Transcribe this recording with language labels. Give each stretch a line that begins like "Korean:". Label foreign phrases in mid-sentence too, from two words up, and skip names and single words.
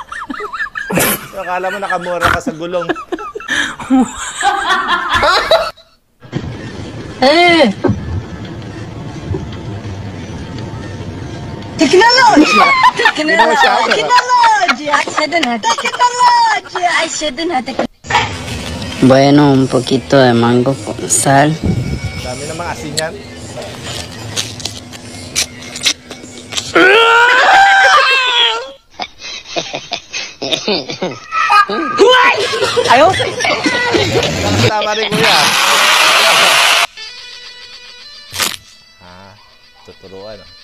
Filipino: Akala mo nakamura ka sa gulong. Teknology! Hindi na masyado. Technology!
English: I shouldn't have technology! I shouldn't have
Spanish: Bueno, un poquito de mango con sal.
Filipino: Dami namang asin yan. Tama rin, kuya. Tuturuan.